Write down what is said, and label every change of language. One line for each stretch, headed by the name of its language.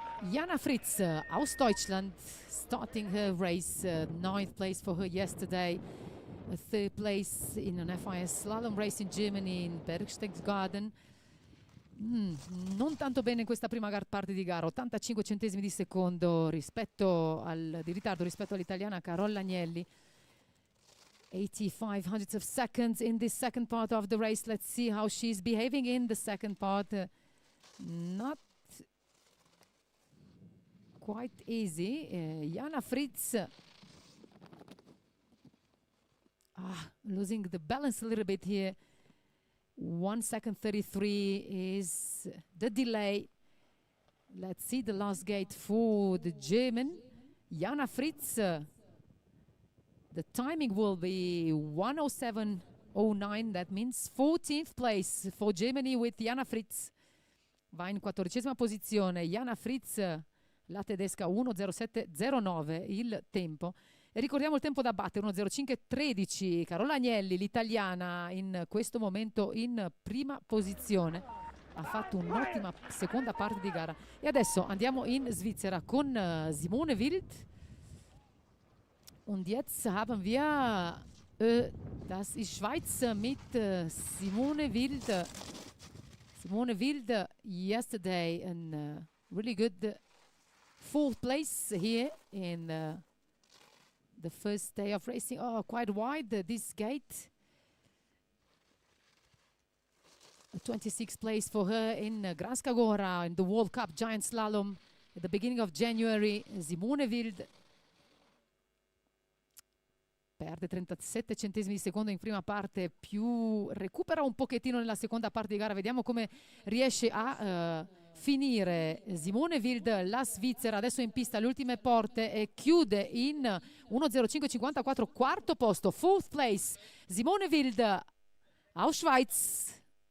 English: Jana Fritz
German: aus Deutschland
English: starting her race, 9th place for her yesterday, 3rd place in an FIS slalom race in Germany in Berchtesgaden.
Italian: Non tanto bene in questa prima parte di gara, 85 centesimi di secondo di ritardo rispetto all'italiana Carola Agnelli.
English: 85 hundredths of seconds in this second part of the race. Let's see how she's behaving in the second part. Not quite easy. Jana Fritz losing the balance a little bit here. 1:33 is the delay. Let's see the last gate for the German Jana Fritz. The timing will be 1:07.09. That means 14th place for Germany with Jana Fritz.
Italian: Va in 14ª posizione Jana Fritz, la tedesca, 1:07.09 il tempo. E ricordiamo il tempo da battere, 1:05.13. Carola Agnelli, l'italiana, in questo momento in prima posizione. Ha fatto un'ottima seconda parte di gara. E adesso andiamo in Svizzera con Simone Wild.
German: Und jetzt haben wir, das ist Schweiz mit Simone Wild.
English: Simone Wild yesterday in really good 4th place here in the first day of racing. Oh, quite wide this gate. 26th place for her in Granska Gora in the World Cup Giant Slalom at the beginning of January.
Italian: Simone Wild perde 37 centesimi di secondo in prima parte, recupera un pochettino nella seconda parte di gara. Vediamo come riesce a finire Simone Wild, la Svizzera. Adesso in pista le ultime porte e chiude in 1:05.54, quarto posto,
English: 4th place
Italian: Simone Wild
German: aus Schweiz.